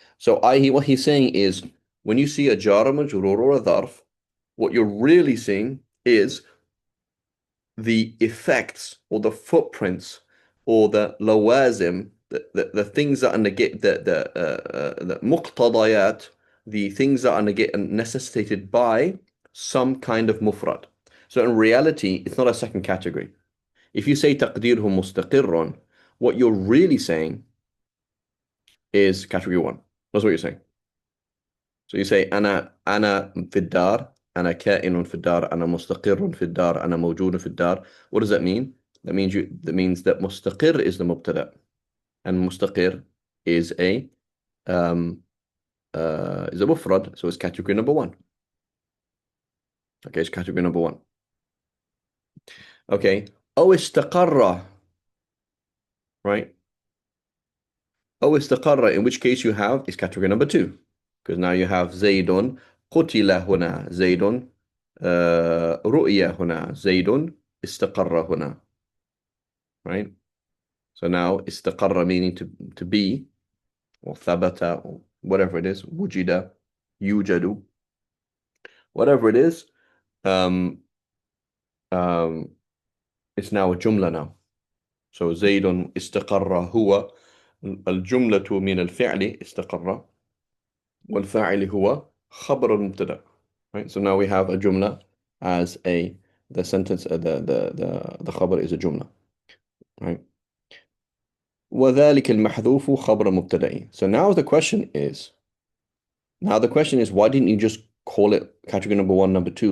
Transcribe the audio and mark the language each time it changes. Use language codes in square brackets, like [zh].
[en] So what he's saying is, when you see a jar majrur or a dharf, what you're really seeing is the effects or the footprints or the lawazim, the things that are negate the muqtadayat, the things that are necessitated by some kind of mufrad. So in reality, it's not a second category. If you say taqdirhu mustaqirrun, what you're really saying is category one. That's what you're saying. So you say [ar] أنا في الدار, أنا كائن في الدار, أنا مستقر في الدار, أنا موجود في الدار. [en] What does that mean? That means that مستقر is the مبتدأ, and مستقر is a mufrad, so it's category number one. Okay, it's category number one. Okay, [ar] أو استقر, [en] right? [ar] أو استقر, [en] in which case you have is category number two, because now you have [ar] زيد قتل هنا, زيد رؤية هنا, زيد استقر هنا, [en] right? So now استقر meaning to be, or ثبت, or whatever it is, وجد, يوجد, whatever it is, um, it's now a jumla now. [ar] So زيد استقر هو الجملة من الفعل استقر والفاعل هو خبر المبتدأ. [en] Right? So now we have a jumla as a the sentence the خبر is a jumla. [ar] Right? وذلك المحذوف خبر مبتدأ. [en] So now the question is why didn't you just call it category number one, number two?